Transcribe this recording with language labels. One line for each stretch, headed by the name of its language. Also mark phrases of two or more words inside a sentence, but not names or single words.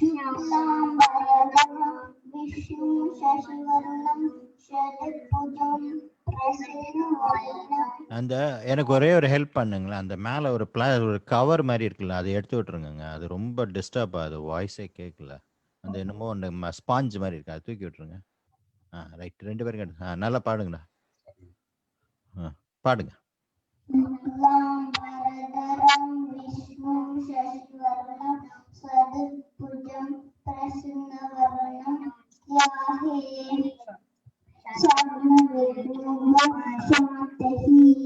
Sanskrit: विष्णु शशिवर्णं शतभुजं प्रसन्नवदनं.
Tamil: அந்த எனக்கு ஒரே ஒரு ஹெல்ப் பண்ணுங்களேன். அந்த மேலே ஒரு கவர் மாதிரி இருக்குல்ல, அதை எடுத்து விட்டுருங்க. அது ரொம்ப டிஸ்டர்ப் ஆகுது, வாய்ஸே கேட்கல. அந்த என்னமோ ஒன்று ஸ்பாஞ்ச் மாதிரி இருக்கு, அதை தூக்கி விட்டுருங்க. ரைட், 2 பேரும் கேட்டு நல்லா பாடுங்கண்ணா. பாடுங்க.
Sanskrit: शुक्लाम्बरधरं विष्णुं शशिवर्णं शतभुजं प्रसन्नवदनं ध्याये सर्वविघ्नोपशान्तये